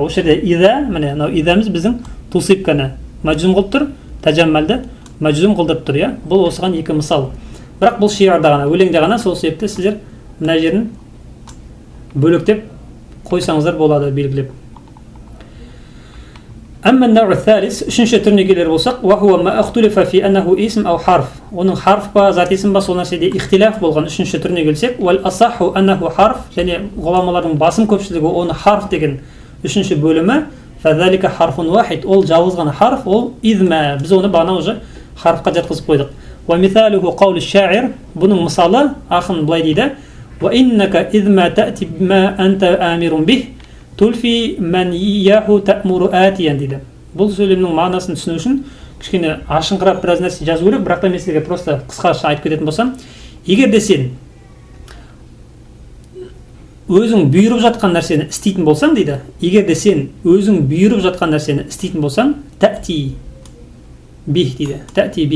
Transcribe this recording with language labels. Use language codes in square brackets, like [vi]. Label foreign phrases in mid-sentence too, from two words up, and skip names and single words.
[kk] Осы жерде ида, міне мынау идамыз біздің тусибканы мәжзум қылып тұр, тажаммалды мәжзум қылдырып тұр, иә. Бұл осыған екі мысал. Бірақ бұл ши'рда ғана, өлеңде ғана, сол себепті сіздер мына жерін бөлектеп қойсаңыздар болады, белгілеп. [ar] أما النوع الثالث, [kk] үшінші түріне келер болсақ, [ar] وهو ما اختلف في أنه اسم أو حرف. [kk] Оның харф па, зат есім ба, сол нәрседе ихтилаф болған үшінші түріне келсек, [ar] والأصح أنه حرف, [kk] және ғұламалардың басым көпшілігі оны харф деген үшінші бөлімі, [ar] فذلك حرف واحد, [kk] ол жалғыз ғана харф, ол изма. Біз оны бағана уже харфқа жатқызып қойдық. [ar] ومثاله قول الشاعر, [kk] бұның мысалы ақын былай дейді: [ar] وإنك إذ ما تأت بما أنت آمر به تلف من إياه تأمر آتيا дейді. [kk] Бұл сөйлемнің мағынасын түсіну үшін кішкене ашыңқырап біраз нәрсе жазу керек, бірақ та мен сізге просто қысқаша айтып кететін болсам, егер де сен өзің бұйырып жатқан нәрсені істейтін болсаң дейді, егер де сен өзің бұйырып жатқан нәрсені істейтін болсаң, [ar] تأتي به [kk] дейді, [ar] تأتي به.